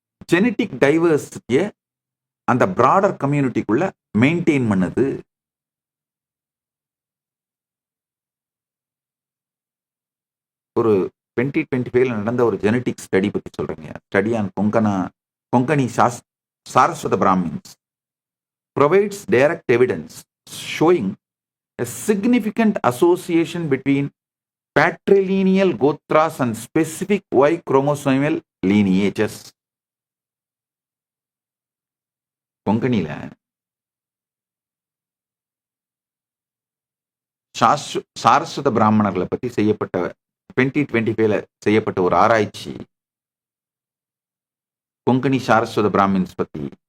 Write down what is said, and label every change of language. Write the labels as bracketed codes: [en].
[ta] Genetic டைவர்சிட்டியை அந்த broader கம்யூனிட்டிக்குள்ள maintain பண்ணுது. ஒரு 2025 நடந்த ஒரு ஜெனட்டிக் ஸ்டடி பத்தி சொல்றேங்க. [en] Study on Konkani Saraswat Brahmins provides direct evidence showing a significant association between patrilineal gotras and specific Y chromosomal lineages. [ta] கொங்கணில சாரஸ்வத பிராமணர்களை பத்தி செய்யப்பட்ட 2025 செய்யப்பட்ட ஒரு ஆராய்ச்சி கொங்கணி சாரஸ்வத பிராமின்ஸ் பத்தி.